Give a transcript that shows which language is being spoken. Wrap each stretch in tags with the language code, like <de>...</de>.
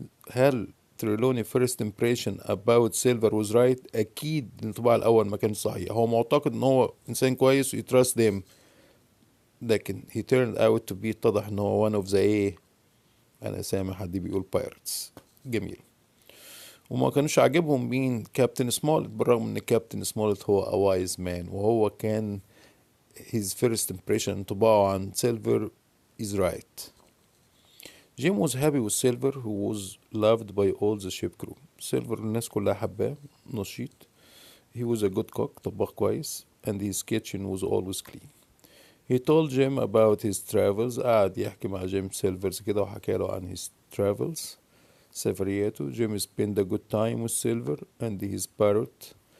<ar>هل تريلوني</ar> <en>first impression about silver was right؟</en> <ar>اكيد الانطباع الاول ما كانش صحيح، هو معتقد ان هو انسان كويس ويتراست them، لكن</ar> <en>he turned out to be،</en> <ar>اتضح ان هو</ar> <en>one of the</en> <ar>انا سامع حد بيقول pirates. جميل. وما كانوش عاجبهم مين؟ كابتن سمولت، بالرغم ان كابتن سمولت هو</ar> <en>a wise man،</en> <ar>وهو كان</ar> <en>his first impression</en> <ar>انطباعه عن سيلفر</ar> <en>is right. Jim was happy with Silver, who was loved by all the ship crew.</en> <ar>Silver الناس كلها حباه، نشيط.</ar> <en>He was a good cook،</en> <ar>طباخ كويس.</ar> <en>And his kitchen was always clean. He told Jim about his travels.</en> <ar>قعد يحكي مع جيم سيلفرز كده وحكى له عن</ar> <en>his travels،</en> <ar>سفرياته.</ar> <en>Jim spent a good time with Silver and his parrot.</en>